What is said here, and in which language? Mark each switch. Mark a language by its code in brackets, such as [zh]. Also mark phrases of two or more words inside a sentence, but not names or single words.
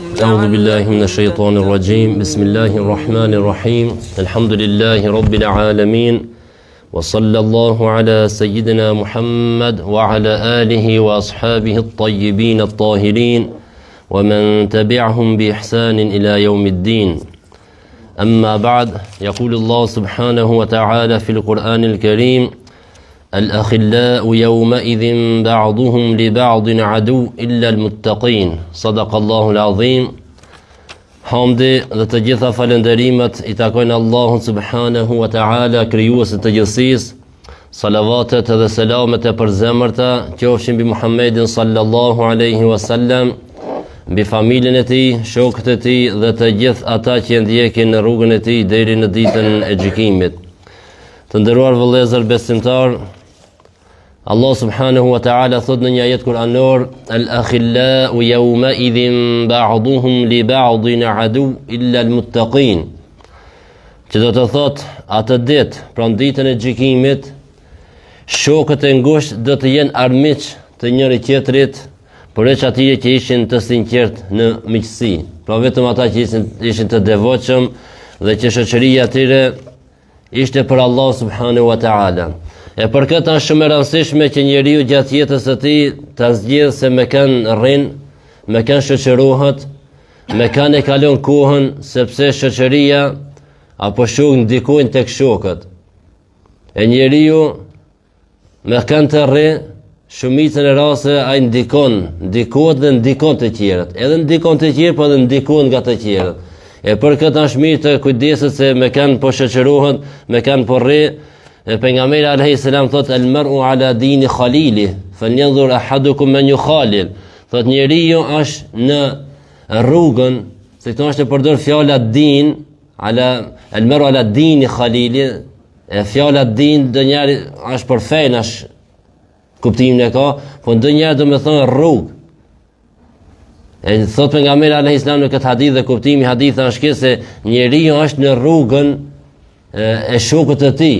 [ar] أعوذ بالله من الشيطان الرجيم بسم الله الرحمن الرحيم الحمد لله رب العالمين وصلى الله على سيدنا محمد وعلى آله وأصحابه الطيبين الطاهرين ومن تبعهم بإحسان إلى يوم الدين أما بعد يقول الله سبحانه وتعالى في القرآن الكريم الأخلاء يومئذ بعضهم لبعض عدو إلا المتقين صدق الله العظيم. [sq] Hamdi dhe të gjitha falënderimet i takojnë Allahun [ar] سبحانه وتعالى, [sq] krijuesit të gjithësisë. Salavatet dhe selamet e përzemërta qofshin mbi Muhammedin [ar] صلى الله عليه وسلم, [sq] mbi familjen e tij, shokët e tij dhe të gjithë ata që ndjekin në rrugën e tij deri në ditën e gjykimit. Të nderuar vëllezër besimtar, Allah [ar] سبحانه وتعالى [sq] thot në një ajet kuranor: [ar] الأخلاء يومئذ بعضهم لبعض عدو إلا المتقين. [sq] Që do të thot atë ditë, pra ditën e gjykimit, shokët e ngushtë do të jenë armiq të njëri tjetrit, përveç atyre që ishin të sinqert në miqësi. Pra vetëm ata që ishin të devotshëm dhe që shoqëria e tyre ishte për Allah [ar] سبحانه وتعالى. [sq] E për këtë është shumë e rëndësishme që njeriu gjatë jetës së tij ta zgjidhë se me kanë rrin, me kanë shoqërohet, me kanë e kalon kohën, sepse shoqëria apo shoku ndikojnë tek shokët. E njeriu me kanë të rri, shumicën e rasteve ai ndikohet dhe ndikon të tjerët. Edhe ndikon të tjerë, po edhe ndikon nga të tjerët. E për këtë është mirë të kujdeset se me kanë po shoqërohet, me kanë po rri. Pejgamberi [ar] عليه السلام [sq] thot [ar] المرء على دين خليله فلينظر أحدكم من يخالل. [sq] Thot njeriu është në rrugën, se këto është e përdor fjala din, [ar] على المرء على دين خليله, [sq] e fjala din do njëri është për fen, është kuptimin e ka, po ndonjëherë do të thonë rrugë. E thot pejgamberi [ar] عليه السلام [sq] në këtë hadith, dhe kuptimi i hadithit është se njeriu është në rrugën e shokut të tij.